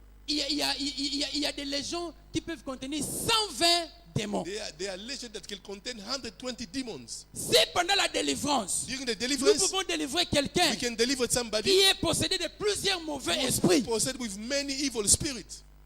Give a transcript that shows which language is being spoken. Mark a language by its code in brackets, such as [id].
[fr] Il y a des légions qui peuvent contenir 120 démons. [en] They are legions that can contain 120 demons. [fr] Si pendant la délivrance, [en] During the [fr] nous [en] deliverance, [fr] pouvons délivrer quelqu'un [en] we can deliver somebody [fr] qui est possédé de plusieurs mauvais esprits. [en] possessed with many evil spirits.